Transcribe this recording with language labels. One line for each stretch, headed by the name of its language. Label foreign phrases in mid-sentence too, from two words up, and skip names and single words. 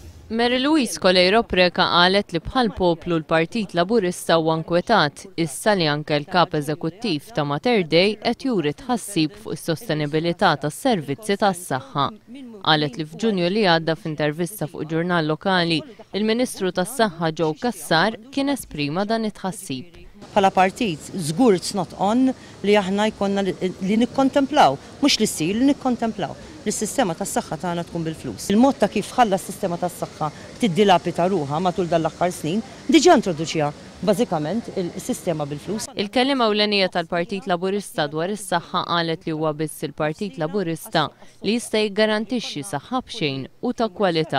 Maltese: Mary Louise Colejro Preca qalet li bħal poplu l-Partit Laburista huwa nkwetat issa li anke l-kap eżekuttiv ta' Mater Dei qed juri tħassib fuq is-sostenibilità tas-servizzi tas-saħħa. Qalet li f'Ġunju li għadda f'intervista fuq ġurnal lokali, il-Ministru tas-Saħħa Joe Cassar kien esprima dan it-tħassib. Bħala partit, żgur
English: it's not on
Maltese: li aħna jkollna li nikkontemplaw, mhux li ssir li nikkontemplaw li s-sistema tas-saħħa tagħna tkun bil-flus. Il-mod ta' kif ħalla s-sistema tas-saħħa tiddilapita ruħha matul dal-aħħar snin diġà introduċiha bażikament il-sistema bil-flus. Il-kelliema ewlenija tal-Partit Laburista dwar is-saħħa qalet li huwa biss il-Partit Laburista li jista' jiggarantixxi saħħa b'xejn u ta' kwalità.